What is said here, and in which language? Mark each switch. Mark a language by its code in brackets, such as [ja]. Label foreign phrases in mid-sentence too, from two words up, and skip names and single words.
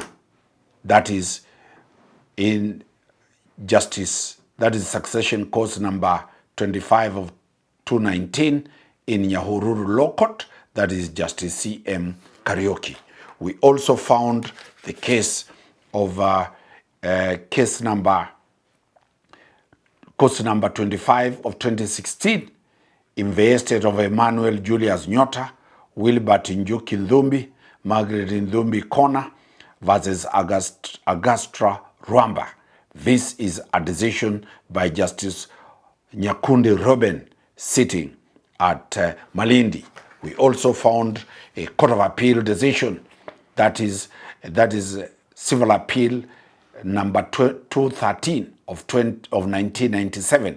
[en] That is in justice, that is succession cause number 25 of 219 in Nyahururu Law Court. That is Justice C.M. Karaoke. We also found the case of case number 25 of 2016 in the estate of Emmanuel Julius Nyota, Wilbert Njuki Ndhumbi, Margaret Ndhumbi Kona versus Agastra Rwamba. This is a decision by Justice Nyakundi Robin sitting at Malindi. We also found a Court of Appeal decision that is civil appeal number 213 of 1997.